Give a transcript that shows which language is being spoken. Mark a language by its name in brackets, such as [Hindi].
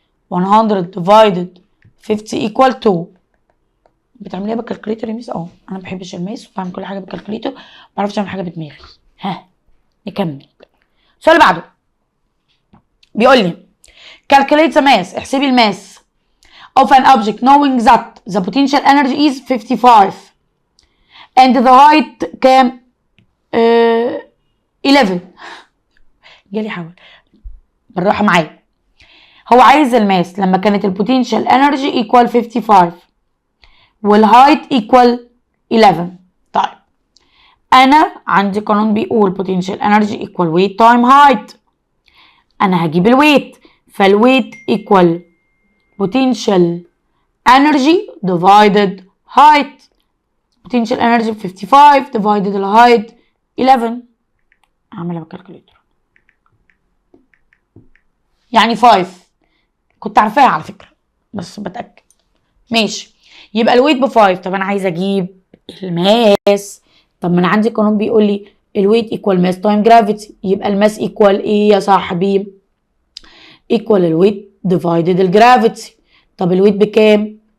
[Arabic] 100 divided 50 equal 2. بتعمليها بالكالكوليتر يا ميس؟ انا ما بحبش الماس وبعمل كل حاجه بالكالكوليتر، ما بعرفش اعمل حاجه بدماغي. ها نكمل. السؤال اللي بعده بيقول لي [English] calculate the mass. [Arabic] احسبي الماس [English] of an object knowing that the potential energy is 55 and the height [Arabic] كام؟ 11. جالي حول بالراحه معايا. هو عايز الماس لما كانت البوتنشال انرجي ايكوال 55 والهايت ايكوال 11. طيب انا عندي قانون بيقول [English] potential energy equal weight time height. [Arabic] انا هجيب الويت، فالويت equal potential energy divided height. [English] potential energy 55 divided الهايت 11. [Arabic] اعملها بالكالكوليتر يعني 5. كنت عارفاها على فكره بس بتاكد. ماشي، يبقى الويت ب 5. طب انا عايزه اجيب الماس. طب ما انا عندي قانون بيقول لي الويت ايكوال ماس تايم جرافيتي، يبقى الماس ايكوال ايه يا صاحبي؟ ايكوال الويت ديفايدد الجرافيتي. طب الويت بكام؟